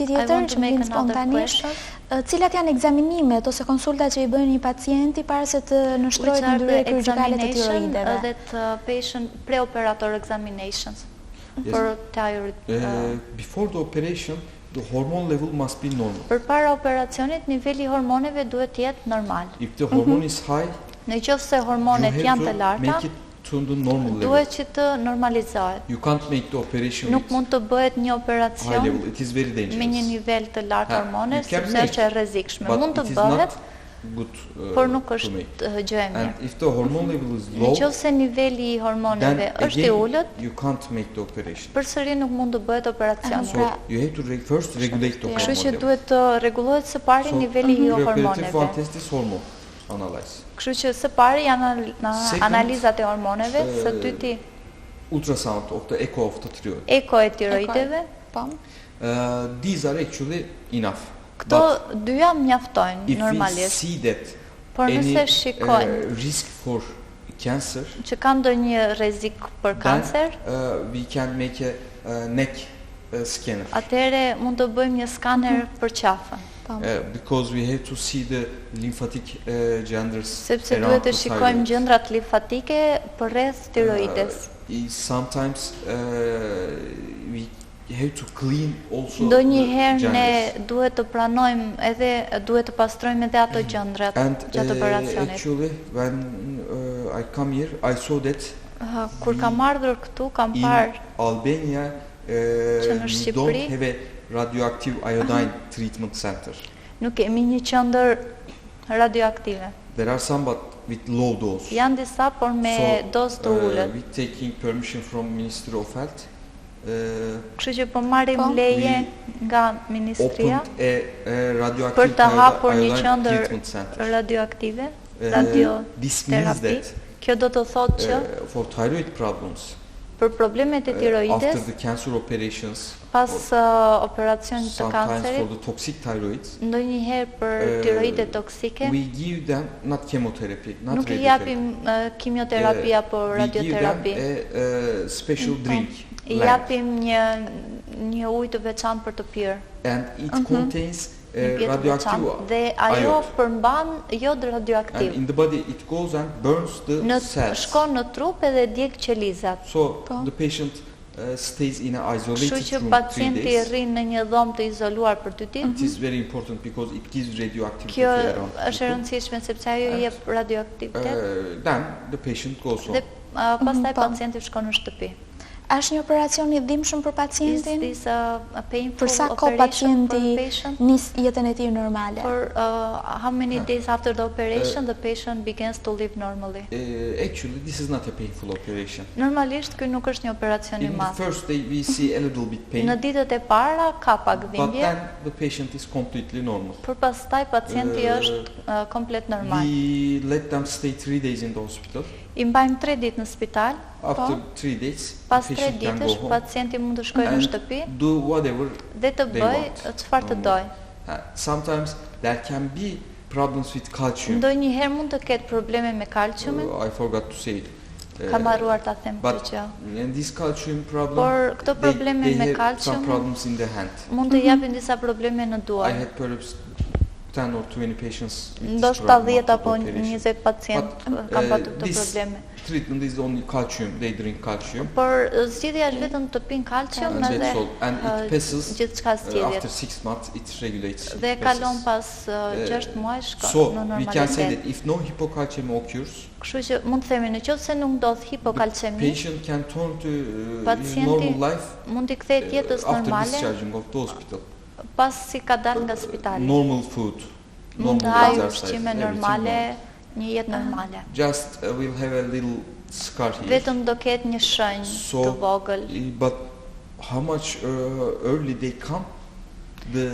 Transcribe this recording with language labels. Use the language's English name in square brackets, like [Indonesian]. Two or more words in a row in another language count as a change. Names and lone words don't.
[English] I [Albanian] tjetër [English] want [Albanian] që [English] to [Albanian] më [English] make [Albanian] vjen [English] another [Albanian] spontanisht. [English] question. [Albanian] Cilat janë ekzaminimet ose konsultat që i bën një pacienti para se të nështrohet [English] Which are [Albanian] ndryrë [English] the [Albanian] kirurgjikale të [English] examination [Albanian] tiroideve? [English] that patient preoperator examinations Yes. for thyroid. Before the operation, the hormone level must be normal. [Albanian] Përpara operacionit, niveli i hormoneve duhet të jetë normal. [English] If the hormone is high, [Albanian] Në qoftë se [English] you [Albanian] hormonet [English] have [Albanian] janë të [English] to [Albanian] larta, [English] make it to the normal level. [Albanian] duhet që të normalizohet. [English] You can't make the operation [Albanian] Nuk [English] with [Albanian] mund të bëhet një [English] high [Albanian] operacion [English] level. It is very dangerous. [Albanian] me një nivel të lartë Ha, [English] hormone, you can [Albanian] sepse [English] make, [Albanian] është e rrezikshme. [English] but [Albanian] Mund të [English] it is [Albanian] bëhet, [English] not good [Albanian] por nuk [English] to [Albanian] është [English] make. [Albanian] gjë e mirë. [English] And if the hormone level is [Albanian] Në [English] low, [Albanian] qoftë se niveli i [English] then [Albanian] hormoneve është i [English] again [Albanian] ulët, [English] you can't make the operation. [Albanian] përsëri nuk mund të bëhet operacion. [English] So you have to first regulate the [Albanian] Kështu që [English] hormone level. [Albanian] duhet të rregullohet së pari niveli i [English] Preoperative [Albanian] hormoneve. [English] one test is hormone analyze. [Albanian] Kështu që së pari janë [English] Second, [Albanian] analizat e hormoneve, së dyti [English] Ultrasound of the echo of the thyroid. [Albanian] eko e tiroideve. Po. [English] These are actually enough. [Albanian] Këto [English] But [Albanian] dyja mjaftojnë [English] if we [Albanian] normalisht. [English] see that [Albanian] Por [English] any [Albanian] nëse shikojnë [English] risk for cancer, [Albanian] që ka ndonjë rrezik për [English] then [Albanian] kancer, [English] we can make a neck scanner. [Albanian] atëherë mund të bëjmë një skaner për qafën, [English] Because we have to see the lymphatic genders [Albanian] sepse [English] around [Albanian] duhet të [English] the [Albanian] shikojmë [English] thyroid. [Albanian] gjëndrat limfatike përreth tiroides. [English] Sometimes we have to clean also [Albanian] Ndonjëherë [English] the [Albanian] ne [English] genders. [Albanian] duhet të pranojmë edhe duhet të pastrojmë edhe ato gjëndrat [English] And [Albanian] gjatë operacionit. [English] actually when I come here, I saw that [Albanian] Kur kam ardhur këtu, kam [English] in [Albanian] parë [English] Albania [Albanian] në [English] we [Albanian] Shqipëri- [English] don't have a radioactive iodine treatment center. [Albanian] nuk kemi një qendër radioaktive. [English] There are some but with low dose. [Albanian] Janë disa, por me dozë të ulët. [English] We taking permission from Ministry of Health. [Albanian] Kështu që po marrim [English] We [Albanian] leje nga ministria [English] Opened a radioactive [Albanian] për të hapur një [English] iodine [Albanian] qendër [English] treatment center. [Albanian] radioaktive, [English] This means [Albanian] radioterapi. [English] that [Albanian] Kjo do të thotë që [English] for thyroid problems, [Albanian] për problemet e [English] after [Albanian] tiroides, [English] the cancer operations, [Albanian] pas [English] or [Albanian] operacionit të [English] sometimes for [Albanian] kancerit, [English] the toxic thyroids, [Albanian] ndonjëherë për tiroide toksike, [English] we give them not chemotherapy, not [Albanian] nuk i [English] radiotherapy. [Albanian] japim kimioterapi apo [English] We give them [Albanian] radioterapi. [English] a special drink, [Albanian] I [English] lamp, [Albanian] japim një ujë të veçantë për të pirë. [English] and it contains [Albanian] Një pjesë të [English] radioactive [Albanian] veçantë dhe ajo [English] iod. [Albanian] përmban jod [English] And [Albanian] radioaktiv. [English] in the body it goes and burns the cells. [Albanian] Shkon në trup edhe djeg qelizat. [English] So the patient stays in an [Albanian] Kështu [English] isolated [Albanian] që [English] room 3 [Albanian] pacienti [English] days. [Albanian] rrin në një dhomë të izoluar për 2 ditë. [English] It is very important because it gives radioactivity [Albanian] Kjo [English] around [Albanian] është e [English] people. [Albanian] rëndësishme sepse ajo i jep radioaktivitet [English] Then the patient goes home. [Albanian] dhe pastaj pacienti shkon në shtëpi. Është një operacion i dhimbshëm për [English] Is [Albanian] pacientin? [English] this a painful [Albanian] Për sa kohë [English] operation for [Albanian] pacienti [English] patient? [Albanian] nis jetën e tij normale? [English] For how many days after the operation the patient begins to live normally? Actually, this is not a painful operation. [Albanian] Normalisht ky nuk është një operacion i [English] In the [Albanian] madh. [English] first day we see a little bit pain, [Albanian] Në ditët e para ka pak [English] but [Albanian] dhimbje, [English] then the patient is completely normal. [Albanian] por pastaj pacienti është komplet normal. [English] We let them stay 3 days in the hospital. [Albanian] I mbajmë 3 ditë në spital, [English] After 3 days, [Albanian] pas [English] the [Albanian] 3 [English] patient can go [Albanian] ditësh [English] home [Albanian] pacienti mund të shkojë në [English] and [Albanian] shtëpi [English] do whatever [Albanian] dhe të [English] they [Albanian] bëj [English] want. [Albanian] çfarë të doj. [English] Sometimes there can be problems with calcium. [Albanian] Ndonjëherë mund të ketë probleme me kalciumin. [English] I forgot to say it. [Albanian] Kam harruar ta them këtë gjë. [English] And this calcium problem, [Albanian] Por këto probleme [English] they [Albanian] me [English] have [Albanian] kalcium [English] some problems in the hand. [Albanian] Mund të japin disa probleme në [English] I [Albanian] duar. [English] had perhaps 10 or 20 patients with this [Albanian] Ndoshta [English] problem [Albanian] 10 [English] after [Albanian] apo [English] operation. [Albanian] 20 pacient kanë patur këto [English] this [Albanian] probleme. [English] treatment is only calcium. They drink calcium. [Albanian] Por zgjidhja është vetëm të pinë kalcium [English] And [Albanian] edhe [English] that's all. And it passes [Albanian] gjithçka zgjidhet. [English] after 6 months. It regulates. [Albanian] Dhe [English] it [Albanian] kalon [English] passes. [Albanian] pas 6 muajsh [English] So [Albanian] në [English] we can say [Albanian] normalitet. [English] that if no hypocalcemia occurs, [Albanian] Kështu që mund të themi nëse nuk ndodh hipokalcemi, [English] patient can turn to his [Albanian] Pacienti [English] normal life [Albanian] mund t'i kthehet jetës [English] after [Albanian] normale [English] discharging of the hospital. [Albanian] pasi ka dalë nga spitali. [English] Normal food, [Albanian] Mund të [English] normal [Albanian] hajë [English] exercise, [Albanian] ushqime [English] everything [Albanian] normale, [English] normal. [Albanian] një jetë normale. [English] Just we'll have a little scar here. [Albanian] Vetëm do ketë një shenjë të vogël. [English] But how much early they come, the